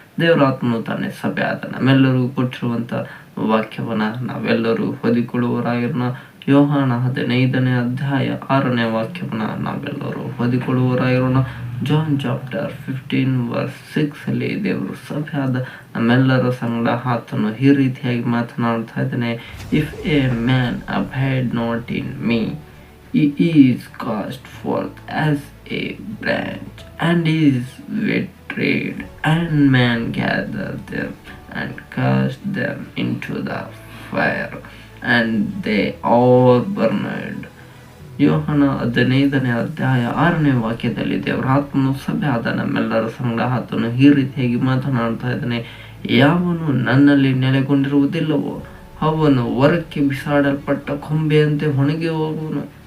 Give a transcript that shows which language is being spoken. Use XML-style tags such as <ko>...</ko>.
<kn>ದೇವರ ಆತ್ಮನು ತಾನೇ ಸಭೆಯಾದ ನಮ್ಮೆಲ್ಲರಿಗೂ ಕೊಟ್ಟಿರುವಂಥ ವಾಕ್ಯವನ್ನ ನಾವೆಲ್ಲರೂ ಹೊದಿಕೊಳ್ಳುವವರಾಗಿರೋಣ. ಯೋಹಾನ 15ನೇ ಅಧ್ಯಾಯ 6ನೇ ವಾಕ್ಯವನ್ನ ನಾವೆಲ್ಲರೂ ಹೊದಿಕೊಳ್ಳುವವರಾಗಿರೋಣ. ಜಾನ್ ಚಾಪ್ಟರ್ 15:6 ಅಲ್ಲಿ ದೇವರು ಸಭೆಯಾದ ನಮ್ಮೆಲ್ಲರ ಸಂಗಡ ಆತನು ಈ ರೀತಿಯಾಗಿ ಮಾತನಾಡ್ತಾ ಇದ್ದಾನೆ.</kn> <en>If a man abide not in me, he is cast forth as a branch and is withered, and men gather them and cast them into the fire, and they are burned.</en> <kn>ಯೋಹಾನ 15ನೇ ಅಧ್ಯಾಯ 6ನೇ ವಾಕ್ಯದಲ್ಲಿ ದೇವರ ಆತ್ಮನು ಸಭೆಯಾದ ನಮ್ಮೆಲ್ಲರ ಸಂಗಡ ಆತನು ಈ ರೀತಿಯಾಗಿ ಮಾತನಾಡ್ತಾ ಇದ್ದಾನೆ. ಯಾವನು ನನ್ನಲ್ಲಿ ನೆಲೆಗೊಂಡಿರುವುದಿಲ್ಲವೋ ಅವನು ಹೊರಕ್ಕೆ ಬಿಸಾಡಲ್ಪಟ್ಟ ಕೊಂಬೆಯಂತೆ ಒಣಗಿ ಹೋಗುವನು.</kn>